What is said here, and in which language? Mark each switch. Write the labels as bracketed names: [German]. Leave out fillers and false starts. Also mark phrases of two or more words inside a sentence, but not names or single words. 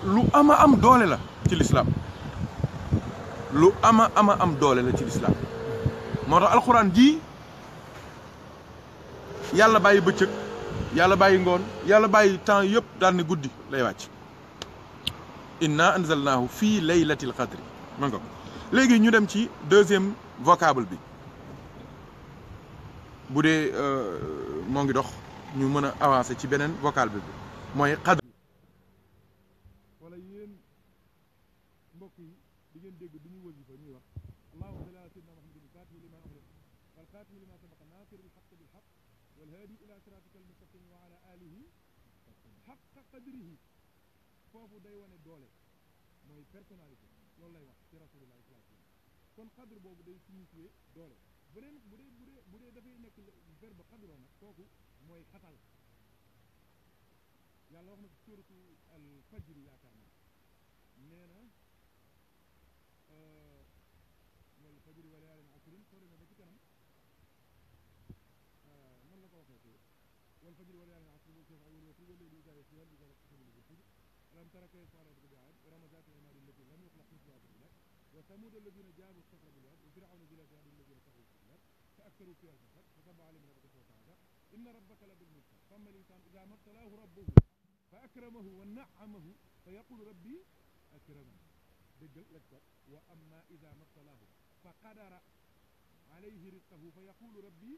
[Wolof] ama am doole la ci l'islam lu ama am doole la ci l'islam moo tax alxuraan ji yàlla bàyyi bëccëg yàlla bàyyi ngoon yàlla bàyyi temps yëpp daal ni guddi lay wàcc [Arabic] إنا أنزلناه في ليلة القدر [Wolof] ma nga léegi ñu dem ci [French] deuxième vocable [Wolof] bi bu dee moo ngi dox ñu mën a avancer ci beneen vocable bi mooy qadr wala yéen mbokk yi di ngeen dégg du ñu wasifa ñuy wax [Arabic] اللهم صل على سيدنا محمد الفاتح لما أغلق والخاتم لما سبق ناصر الحق بالحق والهادي إلى صراطك المستقيم وعلى آله حق قدره [Wolof] foofu day wane doole mooy personnalité loolu lay wax ci [Arabic] رسول الله صلى الله عليه وسلم [Wolof] kon qadr boobu day signifier doole bu dee dafay nekk verbe qadro nag kooku mooy xatal yàlla wax na ci suratu al fajr yaakaar naa nee na [Arabic] والفجر وليال عشر [Wolof] soo demee ba ci kanam nan la ko waxee te [Arabic] والفجر وليال عشر والشفع والوتر والليل إذا يسر والقمر إذا طلع ألم تر كيف فعل ربك بعاد إرم ذات العماد التي لم يخلق مثلها في البلاد وثمود الذين جابوا الصخر بالواد وفرعون ذي الأوتاد الذين طغوا في البلاد فأكثروا فيها الفساد فصب عليهم ربك سوط عذاب إن ربك لبال مرصاد فأما الإنسان إذا ما ابتلاه ربه فأكرمه ونعمه فيقول ربي أكرمن [Wolof] déggal laj ko [Arabic] وأما إذا ما ابتلاه فقدر عليه رزقه فيقول ربي